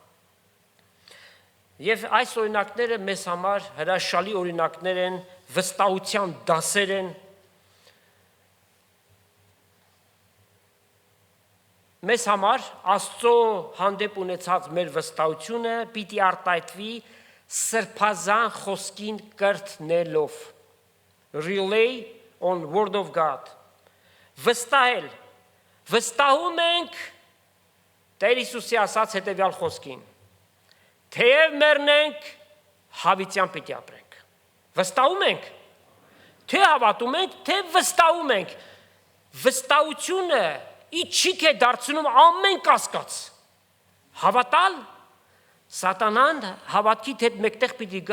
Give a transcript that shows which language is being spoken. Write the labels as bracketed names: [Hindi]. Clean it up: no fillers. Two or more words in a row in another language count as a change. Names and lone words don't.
[Armenian] Եվ այս օրինակները մեզ համար հրաշալի օրինակներ են, վստահության դասեր են։ Մեզ համար Աստծո հանդեպ ունեցած մեր վստահությունը պիտի արտահայտվի սրբազան խոսքին կրթնելով։ [English] Rely on word of God։ [Armenian] Վստահել։ Վստահում ենք Տեր Հիսուսի ասած հետևյալ խոսքին. թեև մեռնենք, հավիտյան պիտի ապրենք։ Վստահում ենք, թե հավատում ենք, թե վստահում ենք։ Վստահությունը իջիկ է դարձնում ամեն կասկած։ Հավատալ, սատանան հավատքի հետ մեկտեղ պիտի գա